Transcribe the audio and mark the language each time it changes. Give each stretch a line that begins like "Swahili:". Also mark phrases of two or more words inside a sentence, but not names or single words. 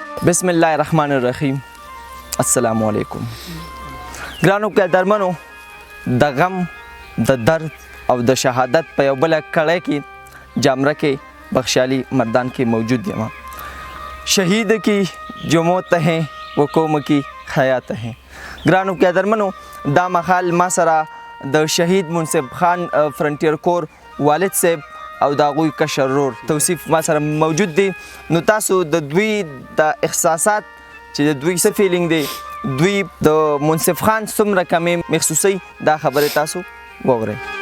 Arabic: بسم الله الرحمن الرحیم. السلام علیکم.
Pashto: ګرانو قدرمنو، د غم، د درد او د شهادت په یو بله کړۍ کې جامره کې بخشالی مردان کې موجود یم.
Urdu: شهید کی جو موت ہیں وہ قوم کی حیات ہیں.
Pashto: ګرانو قدرمنو، دا مهال ما سره د شهید منصف خان فرنټیر کور والد صاحب او د هغوی کشر ورور توصیف ما سره موجود دی. نو تاسو د دوی د احساسات چې د دوی څه فیلینګ دی، دوی د منصف خان څومره کمې محسوسوي، دا خبرې تاسو واورئ.